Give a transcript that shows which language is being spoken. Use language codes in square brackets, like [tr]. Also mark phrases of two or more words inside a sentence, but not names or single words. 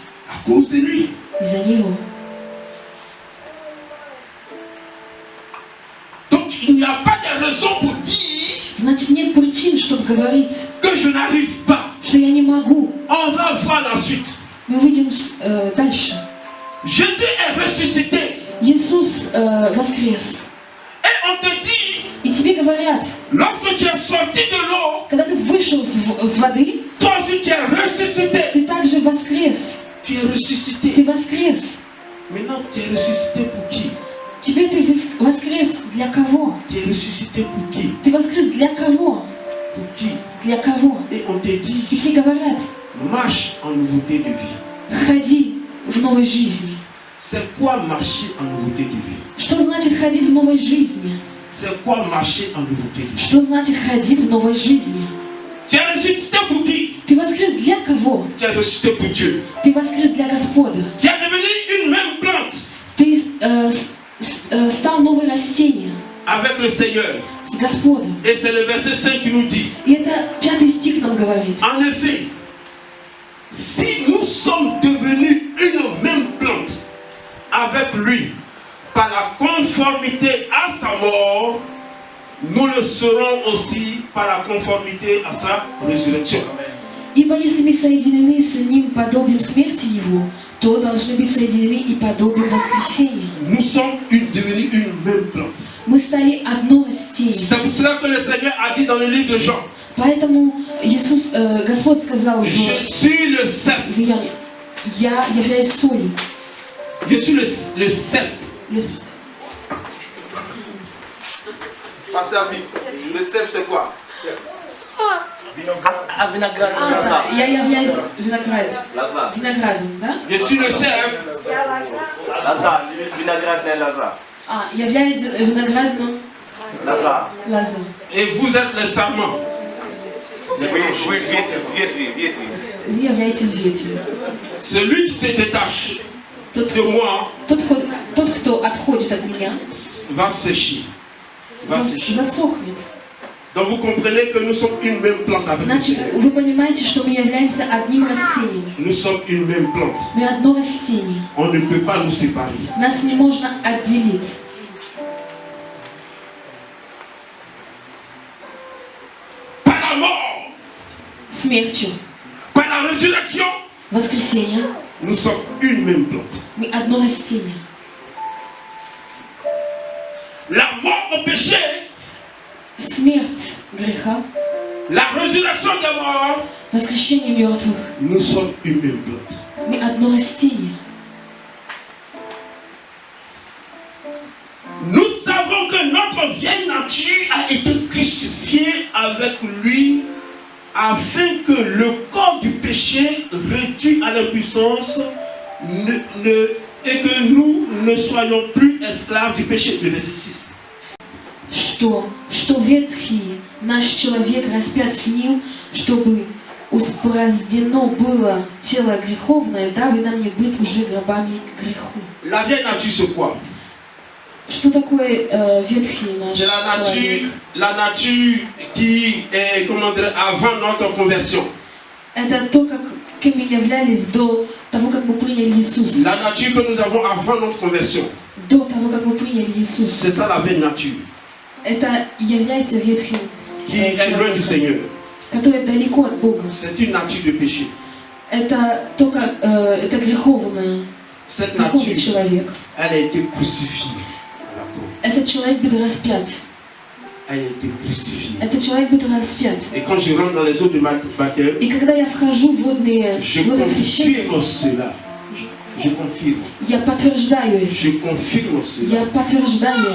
[fr] À cause de lui. [ru] Из-за него. [fr] Donc il n'y a pas de raison pour dire [ru] Значит, нет причин, чтобы говорить, [fr] que je n'arrive pas. [ru] что я не могу. [fr] On va voir la suite. [ru] Мы увидим дальше. [fr] Jésus est ressuscité. [ru] Иисус воскрес. [fr] Et on te dit, [ru] И тебе говорят, [fr] lorsque tu es sorti de l'eau, [ru] когда ты вышел с воды, [fr] toi aussi tu es ressuscité. [ru] ты также воскрес. [fr] Tu es ressuscité. [ru] Ты воскрес. [fr] Maintenant, tu es ressuscité pour qui? [ru] Теперь ты воскрес для кого? [fr] Tu es ressuscité pour qui? [ru] Ты воскрес для кого? [fr] Pour qui? [ru] Для кого? [fr] Et on te [ru] И [fr] dit, [ru] тебе говорят, [fr] marche en nouveauté de vie. [ru] ходи в новой жизни. [fr] C'est quoi marcher en nouveauté de vie? [ru] Что значит ходить в новой жизни? [fr] C'est quoi marcher en nouveauté de vie? [ru] Что значит ходить в новой жизни? [fr] Tu es ressuscité pour qui? [ru] Ты воскрес для кого? [fr] Tu es ressuscité pour Dieu. [ru] Ты воскрес для Господа. [fr] Tu es devenu une même plante [ru] Ты стал новое растение [fr] avec le Seigneur. [ru] с Господом. [fr] Et c'est le verset 5 qui nous dit, [ru] И это 5 стих нам говорит. [fr] en effet, si nous sommes devenus une même plante avec lui par la conformité à sa mort, nous le serons aussi par la conformité à sa résurrection. [ru] Ибо если мы соединены с Ним подобием смерти Его, то должны быть соединены и подобием воскресения. [fr] Nous sommes devenus une même plante. [ru] Мы стали одно растение. [fr] C'est pour cela que le Seigneur a dit dans le livre de Jean, [ru] Поэтому Иисус, Господь сказал [fr] je suis le cep. [ru] в Иоанне, я являюсь солью. [fr] Je suis le cep. Pasteur Abi, le cep c'est quoi? [ru] А виноград лоза. Я являюсь виноградом. Лоза. Виноградом, да? [fr] Je suis le cep. [ru] Лоза. Виноградная лоза. Являюсь виноградом Лоза. лоза. [fr] Et vous êtes le sarment. [ru] Вы ветви. Вы являетесь ветвью. [fr] Celui qui se détache [ru] Тот, [fr] de moi [ru] кто отходит от меня, [fr] va sécher. [ru] засохнет. [fr] Donc vous comprenez que nous sommes une même plante avec le [ru] Значит, [fr] Seigneur. [ru] вы понимаете, что мы являемся одним растением. [fr] Nous sommes une même plante. [ru] Мы одно растение. [fr] On ne peut pas nous séparer. [ru] Нас не можно отделить. [fr] mort, [ru] смертью, [fr] par la résurrection, [ru] воскресением, [fr] nous sommes une même plante. [ru] мы одно растение. [fr] La mort au péché, [ru] Смерть греха, [fr] la résurrection des morts, [ru] воскрешение мертвых, [fr] nous sommes une même plante. [ru] мы одно растение. [fr] Nous savons que notre vieille nature a été crucifiée avec lui afin que le corps du péché réduit à l'impuissance et que nous ne soyons plus esclaves du péché. Le verset 6. [ru] Что ветхий наш человек распят с ним, чтобы упразднено было тело греховное, дабы нам не быть уже гробами греху. [fr] La vieille nature, c'est quoi? [ru] Что такое ветхий наш [fr] C'est [ru] человек? [fr] la nature qui est, comment dire, avant notre conversion. [ru] Это то, кем мы являлись до того, как мы приняли Иисуса. [fr] La nature que nous avons avant notre conversion. [ru] До того, как мы приняли Иисуса. [fr] C'est ça la vieille nature. [ru] Это является ветхим [fr] Qui est loin du [ru] человеком, [fr] Seigneur. [ru] который далеко от Бога. [fr] C'est une nature de péché. [ru] Это только это греховный [fr] Cette nature, [ru] человек. [fr] elle a été crucifiée à la croix. [ru] Этот человек был распят. [fr] Elle a été crucifiée. [ru] Этот человек был распят. [fr] Et quand je rentre dans les eaux de baptême, [ru] И когда я вхожу в водные [fr] je [ru] водохрещения, [fr] confirme cela. Je confirme. [ru] я подтверждаю это. [fr] Je confirme cela. [ru] Я подтверждаю это.